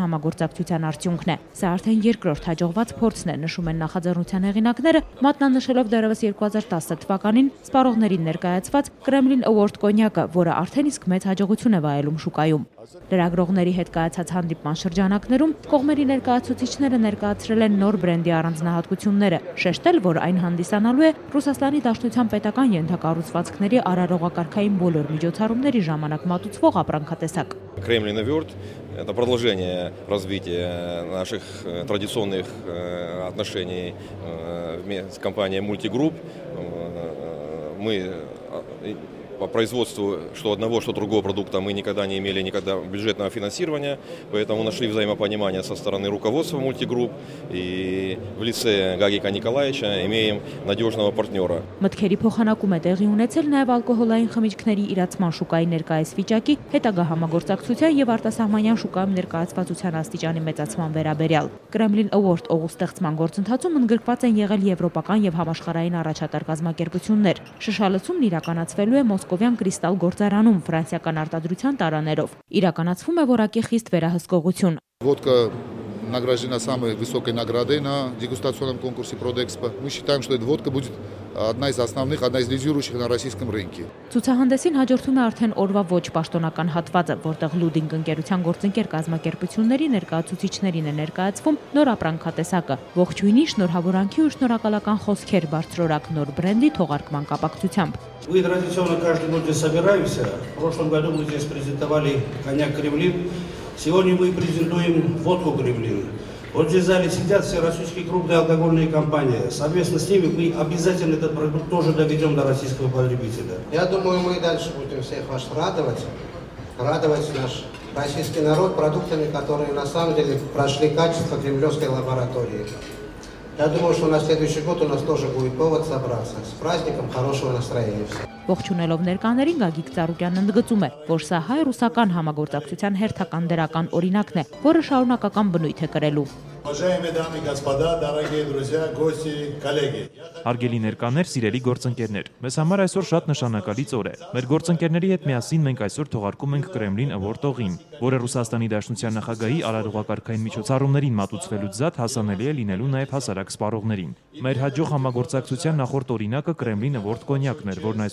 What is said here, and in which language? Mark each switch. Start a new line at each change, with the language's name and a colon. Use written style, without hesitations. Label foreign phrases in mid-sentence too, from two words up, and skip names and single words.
Armenian: համագործակցության արդյունքն է։ Սա արդեն երկրորդ հաջողված փորձն է, նշում են նախաձեռնության հեղինակները, մատնանշելով դեռևս 2010 թվականին սպառողներին ներկայացված Kremlin Award կոնյակը, որը արդեն իսկ մեծ հաջողություն է վայելում շուկայում։ Լրագրողների հետ կայացած հանդիպման շրջանակներում կողմերի ներկայացուցիչները ներկայացրել են նոր բրենդի առանձնահատկությունները, շեշտել, որ այն հանդիսանալու է Ռուսաստանի Դաշնության պետական ենթակառուցվածքների արարողակարգային բոլոր միջոցառումների ժամանակ մատուցվող ապրանքատեսակ։
Russian: Kremlin Award – это продолжение развития наших традиционных отношений с компанией Multigroup. Мы по производству что одного, что другого продукта мы никогда не имели бюджетного финансирования, поэтому нашли взаимопонимание со стороны руководства Multigroup и в лице Гагика Николаевича имеем надежного партнера.
Armenian: Մտքերի փոխանակում է տեղի ունեցել նաև ալկոհոլային խմիչքների իրացման շուկայի ներկայիս վիճակի, հետագա համագործակցության եւ արտասահմանյան շուկայում ներկայացվածության աստիճանի մեծացման վերաբերյալ։ Kremlin Award օղու ստեղծման գործընթացում ընդգրկված են եղել եվրոպական եւ համաշխարհային առաջատար կազմակերպություններ։ Շշալցումն իրականացվելու է Մոսկովյան Կրիստալ գործարանում ֆրանսիական արտադրության տարաներով։ Իրականացվում է որակի խիստ վերահսկողություն։
Russian: Водка награждена самой высокой наградой на дегустационном конкурсе Prodexpo. Мы считаем, что эта водка будет одна из основных, одна из лидирующих на российском рынке.
Armenian: Ցուցահանդեսին հաջորդում է արդեն օրվա ոչ պաշտոնական հատվածը, որտեղ Լուդինգ ընկերության գործընկեր կազմակերպությունների ներկայացուցիչներին է ներկայացվում нոր ապրանքատեսակը, ողջույնի, շնորհավորանքի ու շնորհակալական խոսքեր բարձրորակ нոր բրենդի թողարկման կապակցությամբ։
Russian: Мы традиционно каждый год здесь собираемся. В прошлом году мы здесь презентовали коньяк Кремлин. Сегодня мы презентуем водку Кремлин. Вот здесь в зале сидят все российские крупные алкогольные компании. Совместно с ними мы обязательно этот продукт тоже доведем до российского потребителя. Я думаю, мы дальше будем всех вас радовать наш российский народ продуктами, которые на самом деле прошли качество кремлевской лаборатории. Я думаю, что на следующий год у нас тоже будет повод собраться. С праздником, хорошего настроения всем.
Armenian: Ողջունելով ներկաներին Գագիկ Ծառուկյանն ընդգծում է, որ սա հայ-ռուսական համագործակցության հերթական դրական օրինակն է, որը շարունակական բնույթ է կրելու։
Russian: Уважаемые дамы и господа, дорогие друзья, гости, коллеги.
Armenian: Հարգելի ներկաներ, սիրելի գործընկերներ, մեզ համար այսօր շատ նշանակալից օր է։ Մեր գործընկերների հետ միասին մենք այսօր թողարկում ենք Kremlin Award օղին, որը Ռուսաստանի Դաշնության նախագահի արարողակարգային միջոցառումներին մատուցվելուց զատ հասանելի է լինելու նաև հասարակ սպառողներին։ Մեր հաջող համագործակցության նախորդ օրինակը Kremlin Award կոնյակն էր, որն